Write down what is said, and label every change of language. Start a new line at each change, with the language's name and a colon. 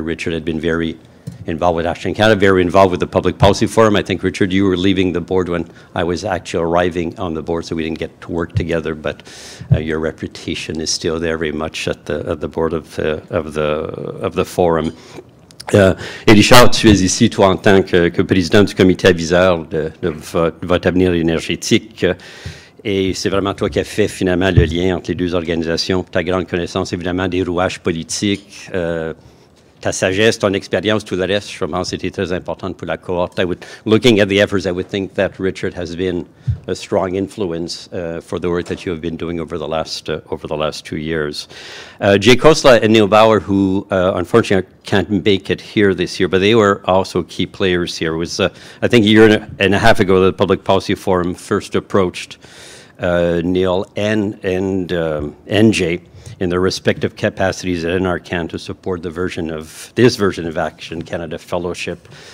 English: Richard had been very involved with Action Canada, very involved with the Public Policy Forum. I think, Richard, you were leaving the board when I was actually arriving on the board, so we didn't get to work together, but your reputation is still there very much at the board of the Forum.
French: Et Richard, tu es ici, toi, en tant que président du comité aviseur de votre avenir énergétique. Et c'est vraiment toi qui as fait finalement le lien entre les deux organisations. Ta grande connaissance, évidemment, des rouages politiques, ta sagesse, ton expérience, tout le reste, je pense que c'était très important pour la cohorte.
English: Looking at the efforts, I would think that Richard has been a strong influence for the work that you have been doing over the last 2 years. Jay Kosla and Neil Bauer, who unfortunately can't make it here this year, but they were also key players here. It was, I think, a year and a half ago, the Public Policy Forum first approached Neil and Jay in their respective capacities at NRCan to support this version of Action Canada Fellowship.